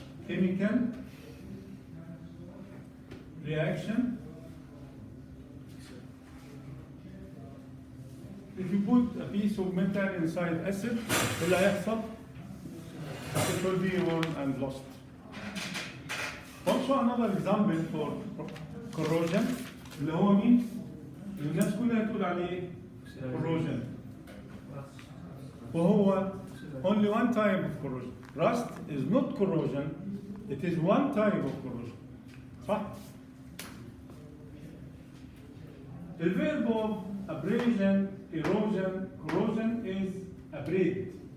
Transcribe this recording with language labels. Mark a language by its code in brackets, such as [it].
[en] Chemical reaction. If you put a piece of metal inside acid, [ar] اللي هيحصل [en] it will be worn and lost. Also another example for corrosion [ar] اللي هو مين؟ اللي الناس كلها تقول عليه corrosion. وهو [en] only one type of corrosion. Rust is not corrosion, it is one type of corrosion. [ar] صح؟ [en] The verb of abrasion, erosion, corrosion is abrade.